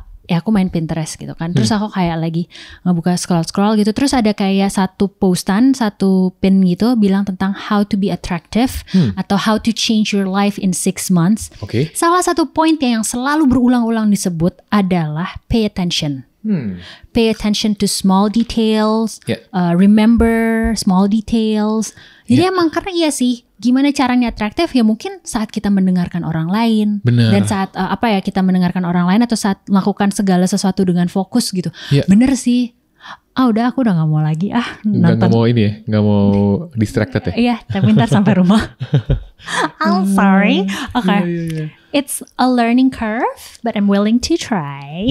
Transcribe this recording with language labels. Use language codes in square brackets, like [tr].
[id] ya aku main Pinterest gitu kan. Terus aku kayak lagi ngebuka scroll gitu. Terus ada kayak satu pin gitu bilang tentang [en] how to be attractive atau how to change your life in 6 months. [id] Salah satu point yang selalu berulang-ulang disebut adalah pay attention. [en] Pay attention to small details, remember small details. [id] Jadi emang karena iya sih, gimana caranya atraktif ya mungkin saat kita mendengarkan orang lain. Bener. Dan saat kita mendengarkan orang lain atau saat melakukan segala sesuatu dengan fokus gitu. Bener sih. Aku udah gak mau lagi nonton. Gak mau ini ya, gak mau distracted ya. Iya, tapi ntar sampai rumah. [en] I'm sorry. Okay. It's a learning curve, but I'm willing to try.